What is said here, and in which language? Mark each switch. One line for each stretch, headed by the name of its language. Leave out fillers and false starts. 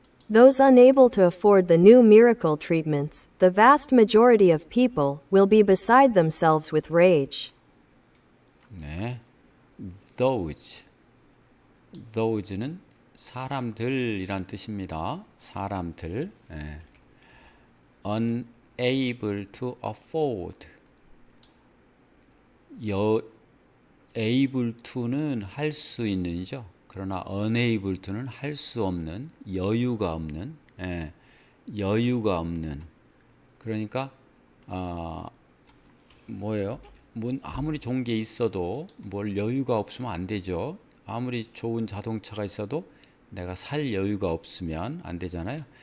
English: Those unable to afford the new miracle treatments, the vast majority of people, will be beside themselves with rage.
Korean: 네, those는 사람들이란 뜻입니다. 사람들.
English: unable to afford,
Korean: able to는 할 수 있는이죠. 그러나
English: unable to
Korean: 는 할 수 없는, 여유가 없는, 여유가 없는. 그러니까 뭐예요? 아무리 좋은 게 있어도 뭘 여유가 없으면 안 되죠. 아무리 좋은 자동차가 있어도 내가 살 여유가 없으면 안 되잖아요.